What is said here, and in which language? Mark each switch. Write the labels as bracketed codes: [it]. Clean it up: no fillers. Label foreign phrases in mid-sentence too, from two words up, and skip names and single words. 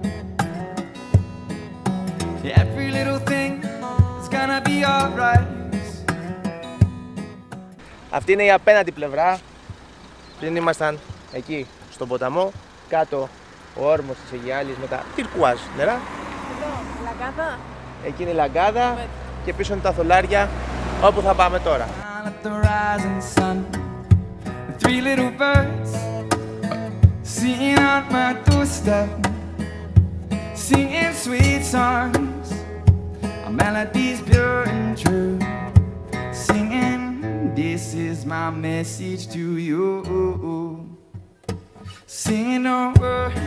[en] Every little thing is gonna be alright. [el] Αυτή είναι η απέναντι πλευρά. Πριν ήμασταν εκεί στον ποταμό, κάτω ο όρμος της Αιγιάλης με τα τυρκουάζ νερά. Εδώ, Λαγκάδα. Εκεί είναι η Λαγκάδα και πίσω είναι τα Θολάρια, όπου θα πάμε τώρα. [en] Down at the rising sun, and three little birds singing on my doorstep, singing sweet songs, our melodies pure and true, singing this is my message to you, singing over.